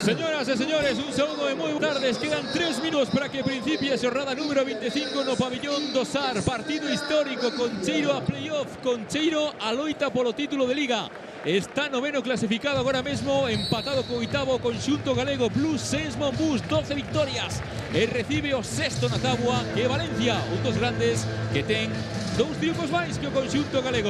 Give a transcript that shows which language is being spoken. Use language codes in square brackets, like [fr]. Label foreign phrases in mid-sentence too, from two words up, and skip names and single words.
[es] Señoras y señores, un saludo de muy buenas tardes. Quedan 3 minutos para que principie a jornada número 25 [gl] no pabellón do Sar. Partido histórico con cheiro a playoff, con cheiro a loita polo título de Liga. Está noveno clasificado agora mesmo, empatado co oitavo conxunto galego. Blues Saints Monbus, 12 victorias. E recibe o sexto na tábua, que é Valencia, un dos grandes que ten 2 triunfos máis que o conxunto galego.